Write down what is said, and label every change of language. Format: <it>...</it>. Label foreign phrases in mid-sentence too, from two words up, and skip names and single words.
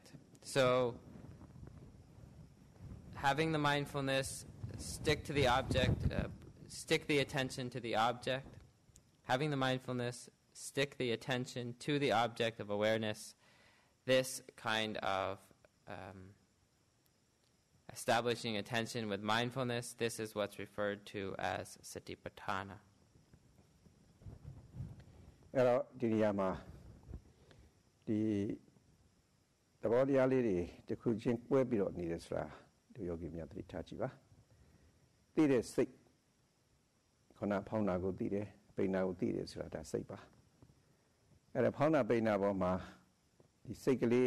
<en>So having the mindfulness stick to the object, stick the attention to the object, having the mindfulness stick the attention to the object of awareness, this kind of establishing attention with mindfulness, this is what's referred to as Satipatthana.</en> <my>အဲ့တော့ဒီနေရာမှာဒီသဘောတရားလေးတွေတစ်ခုချင်းကွဲပြီးတော့နေတယ်ဆိုတာဒီယောဂီများသတိထားကြည့်ပါသိတဲ့စိတ်ခဏဖောင်းတာကိုသိတယ်ပိန်တာကိုသိတယ်ဆိုတာဒါစိတ်ပါအဲ့ဒါဖောင်းတာပိန်တာပေါ်မှာဒီစိတ်ကလေး</my>